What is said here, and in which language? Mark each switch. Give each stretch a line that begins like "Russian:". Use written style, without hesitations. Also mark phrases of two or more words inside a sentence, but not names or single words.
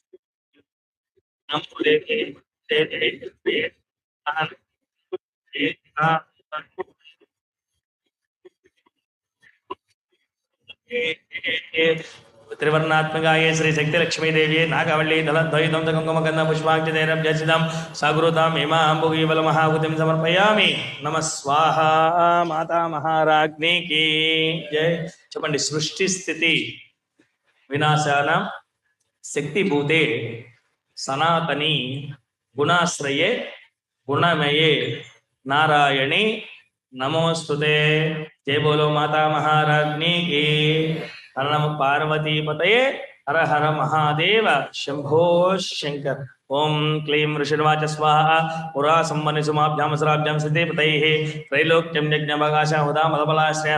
Sanskrit: नमो देवी त्रिवर्णात्मकाय श्री शक्ति लक्ष्मी देवी नागवल्ली दलद्वैतं कुङ्कुमगन्ध पुष्पाक्षतैरभ्यसितं सागुरुतां हेमाम्बुगीबलमहाहुतिं समर्पयामि नमः स्वाहा
Hindi: माता महाराज्ञी की जय
Sanskrit: చెప్పండి సృష్టి స్థితి వినాశానాం శక్తిభూతే సనాతని గుణాశ్రయే गुणमये नारायणी नमोस्तुते।
Hindi: जय बोलो माता महाराज्ञी की।
Sanskrit: हर नम पार्वती पतये हर हर महादेव शंभो शंकर। ओं क्लीं ऋषिर्वाच स्वाहा पुरा संवनि सुमाभ्याम सराभ्याम सिद्धिपतैः त्रैलोक्यं यज्ञभागाशा हुदा मदबलाश्रया